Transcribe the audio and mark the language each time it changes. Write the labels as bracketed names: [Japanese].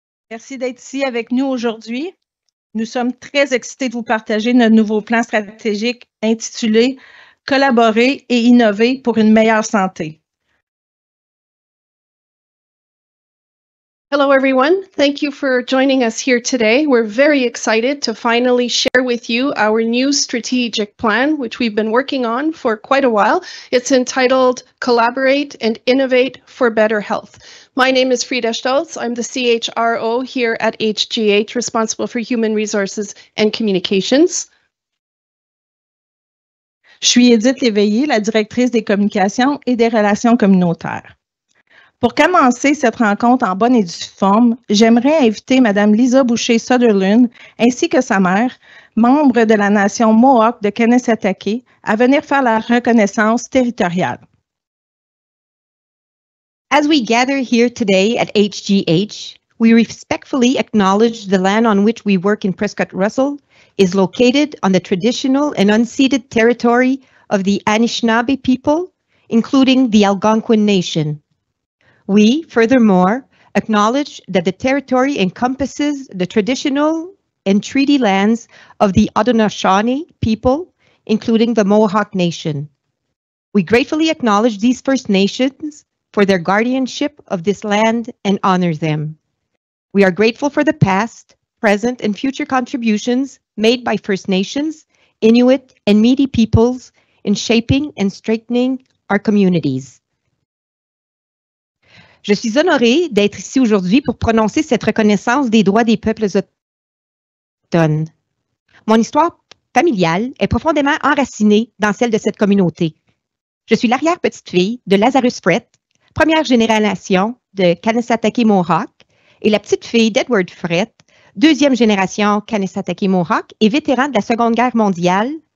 [French] Merci d'être ici avec nous aujourd'hui. Nous sommes très excités de vous partager notre nouveau plan stratégique intitulé Collaborer et innover pour une meilleure santé. [English] Hello, everyone. Thank you for joining us here today. We're very excited to finally share with you our new strategic plan, which we've been working on for quite a while. It's entitled Collaborate and Innovate for Better Health. My name is Frida Stolz. I'm the CHRO here at HGH, responsible for human resources and communications. [French] Je suis Edith Léveillé, la directrice des communications et des relations communautaires. Pour commencer cette rencontre en bonne et due forme, j'aimerais inviter Mme Lisa Boucher-Sutherland ainsi que sa mère, membre de la nation Mohawk de Kanesatake, à venir faire la reconnaissance territoriale. [English] As we gather here today at HGH, we respectfully acknowledge the land on which we work in Prescott Russell is located on the traditional and unceded territory of the Anishinaabe people, including the Algonquin Nation. We, furthermore, acknowledge that the territory encompasses the traditional and treaty lands of the Haudenosaunee people, including the Mohawk Nation. We gratefully acknowledge these First Nations for their guardianship of this land and honor them. We are grateful for the past, present, and future contributions made by First Nations, Inuit, and Métis peoples in shaping and strengthening our communities. [French] Je suis honorée d'être ici aujourd'hui pour prononcer cette reconnaissance des droits des peuples autochtones. Mon histoire familiale est profondément enracinée dans celle de cette communauté. Je suis l'arrière-petite-fille de Lazarus Frett, première génération de Kanesatake Mohawk, et la petite-fille d'Edward Frett, deuxième génération Kanesatake Mohawk et vétéran de la Seconde Guerre mondiale.